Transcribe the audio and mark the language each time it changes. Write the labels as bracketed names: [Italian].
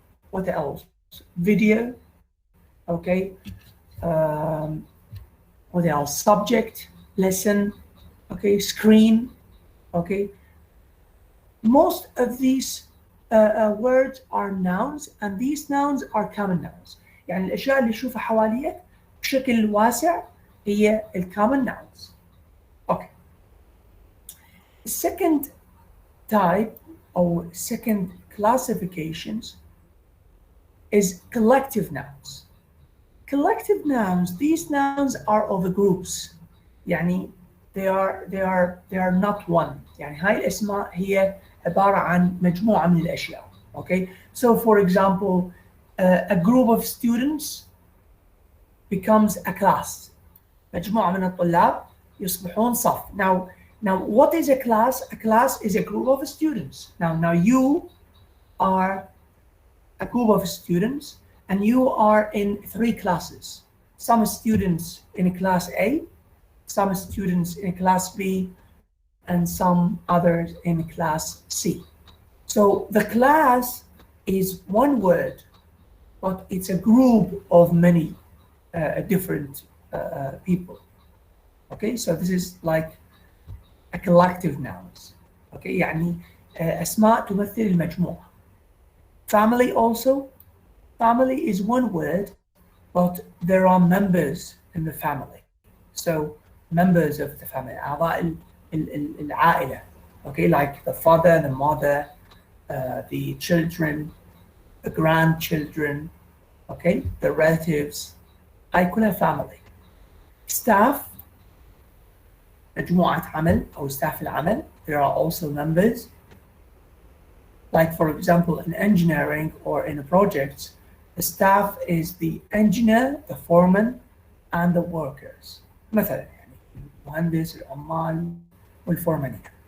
[English] What else? Video, okay. What else? Subject, lesson, okay, screen, okay. Most of these words are nouns and these nouns are common nouns. [Arabic] يعني الأشياء اللي تشوفها حواليك بشكل واسع هي common nouns. [English] Okay. Second type or second classifications is collective nouns. Collective nouns, these nouns are of groups. يعني they are not one. [Arabic] يعني هاي الأسماء هي عبارة عن مجموعة من الأشياء. [English] Okay, so for example, a group of students becomes a class. [Arabic] مجموعة من الطلاب يصبحون صف. [English] Now what is a class? A class is a group of students. Now you are a group of students and you are in 3 classes. Some students in class A, some students in class B, and some others in class C. So the class is one word, but it's a group of many different people. Okay, so this is like a collective nouns. [Arabic] Okay, يعني أسماء تمثل المجموعة. [English] Family also. Family is one word, but there are members in the family. So members of the family, [Arabic] أعضاء العائلة. [English] Okay, like the father, the mother, the children, the grandchildren, okay, the relatives. [Arabic] هاي كلها family. Staff, مجموعة عمل أو staff العمل. [English] There are also members. Like for example, in engineering or in projects, the staff is the engineer, the foreman, and the workers. [Arabic] مثلا يعني المهندس، العمال، والفورمان.